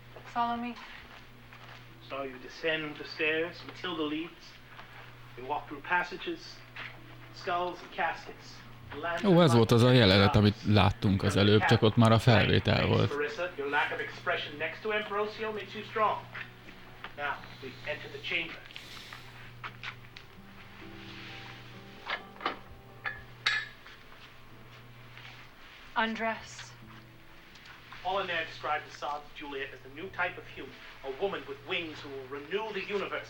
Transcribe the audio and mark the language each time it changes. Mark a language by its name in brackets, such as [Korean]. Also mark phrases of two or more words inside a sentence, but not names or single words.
[English] Follow me. So you descend the stairs, Matilda leads. You walk through passages, skulls and caskets. [Hungarian] Ó, ez volt az a jelenet, amit láttunk az előbb, csak ott már a felvétel volt. [English] Marissa, your lack of expression next to Ambrosio makes you strong. Now, we enter the chamber. Undress. Apollinaire described Assad's Juliet as the new type of human, a woman with wings who will renew the universe.